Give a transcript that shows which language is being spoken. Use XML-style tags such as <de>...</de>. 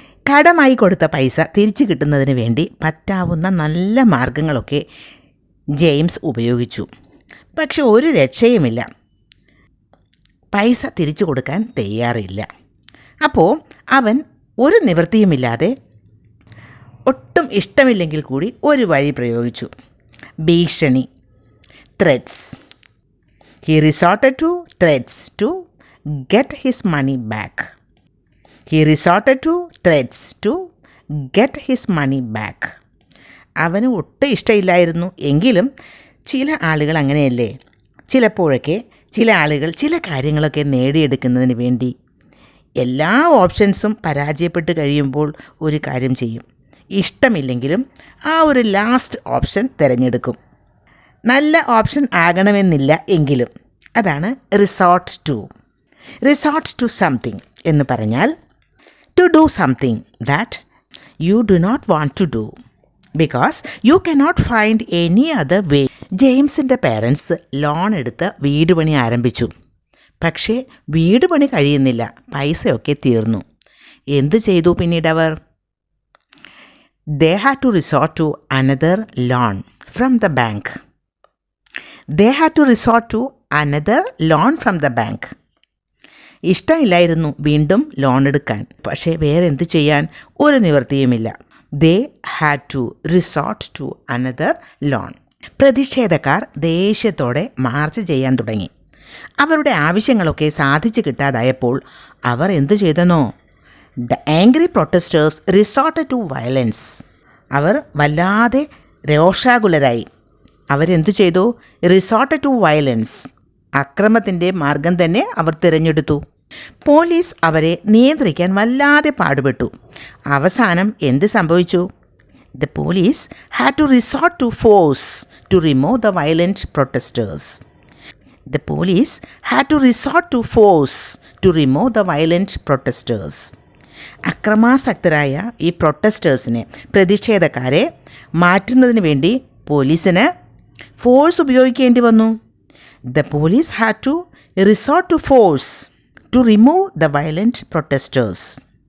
<ml>കടമായി കൊടുത്ത പൈസ തിരിച്ചു കിട്ടുന്നതിന് വേണ്ടി പറ്റാവുന്ന നല്ല മാർഗങ്ങളൊക്കെ ജെയിംസ് ഉപയോഗിച്ചു. പക്ഷെ ഒരു രക്ഷയുമില്ല. പൈസ തിരിച്ചു കൊടുക്കാൻ തയ്യാറില്ല. അപ്പോൾ അവൻ ഒരു നിവൃത്തിയുമില്ലാതെ ഒട്ടും ഇഷ്ടമില്ലെങ്കിൽ കൂടി ഒരു വഴി പ്രയോഗിച്ചു. ഭീഷണി, threads.</ml> <en>He resorted to threats to get his money back. He resorted to threats to get his money back.</en> <ml>അവന് ഒട്ടും ഇഷ്ടമില്ലായിരുന്നു. എങ്കിലും ചില ആളുകൾ അങ്ങനെയല്ലേ, ചിലപ്പോഴൊക്കെ ചില ആളുകൾ ചില കാര്യങ്ങളൊക്കെ നേടിയെടുക്കുന്നതിന് വേണ്ടി എല്ലാ ഓപ്ഷൻസും പരാജയപ്പെട്ട് കഴിയുമ്പോൾ ഒരു കാര്യം ചെയ്യും. ഇഷ്ടമില്ലെങ്കിലും ആ ഒരു ലാസ്റ്റ് ഓപ്ഷൻ തിരഞ്ഞെടുക്കും. നല്ല ഓപ്ഷൻ ആകണമെന്നില്ല എങ്കിലും. അതാണ് resort to.</ml> <en>resort to something</en> <ml>എന്ന് പറഞ്ഞാൽ</ml> <en>To do something that you do not want to do because you cannot find any other way.</en> <ml>ജെയിംസിൻ്റെ parents loan എടുത്ത് വീട് പണി ആരംഭിച്ചു. പക്ഷേ വീട് പണി കഴിയുന്നില്ല, പൈസയൊക്കെ തീർന്നു. എന്തു ചെയ്തു പിന്നീട് അവർ?</ml> <en>They had to resort to another loan from the bank. They had to resort to another loan from the bank.</en> <ml>ഇഷ്ടമില്ലായിരുന്നു വീണ്ടും ലോൺ എടുക്കാൻ. പക്ഷേ വേറെ എന്ത് ചെയ്യാൻ? ഒരു നിവൃത്തിയുമില്ല.</ml> <en>They had to resort to another loan.</en> <ml>പ്രതിഷേധക്കാർ ദേഷ്യത്തോടെ മാർച്ച് ചെയ്യാൻ തുടങ്ങി. അവരുടെ ആവശ്യങ്ങളൊക്കെ സാധിച്ചു കിട്ടാതായപ്പോൾ അവർ എന്തു ചെയ്തെന്നോ?</ml> <en>The angry protesters resorted to violence.</en> <ml>അവർ വല്ലാതെ രോഷാകുലരായി. അവരെന്തു ചെയ്തു?</ml> <en>Resorted to violence.</en> <ml>അക്രമത്തിൻ്റെ മാർഗം തന്നെ അവർ തിരഞ്ഞെടുത്തു. പോലീസ് അവരെ നിയന്ത്രിക്കാൻ വല്ലാതെ പാടുപെട്ടു. അവസാനം എന്ത് സംഭവിച്ചു?</ml> <en>The police had to resort to force to remove the violent protesters. The police had to resort to force to remove the violent protesters.</en> <ml>അക്രമാസക്തരായ ഈ പ്രൊട്ടസ്റ്റേഴ്സിനെ, പ്രതിഷേധക്കാരെ മാറ്റുന്നതിന് വേണ്ടി പോലീസിന് ഫോഴ്സ് ഉപയോഗിക്കേണ്ടി വന്നു.</ml> <en>The police had to resort to force to remove the violent protesters.</en>